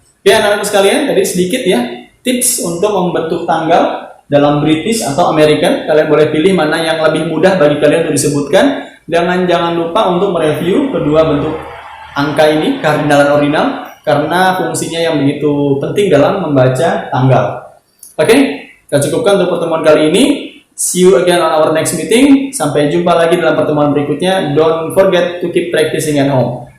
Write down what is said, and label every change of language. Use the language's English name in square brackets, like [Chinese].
[Indonesian] Oke, anak-anak sekalian, tadi sedikit ya tips untuk membentuk tanggal dalam British atau American. Kalian boleh pilih mana yang lebih mudah bagi kalian untuk disebutkan. Jangan lupa untuk mereview kedua bentuk angka ini, kardinal dan ordinal, karena fungsinya yang begitu penting dalam membaca tanggal. Oke, kita cukupkan untuk pertemuan kali ini. [English] See you again on our next meeting. [Indonesian] Sampai jumpa lagi dalam pertemuan berikutnya. [English] Don't forget to keep practicing at home.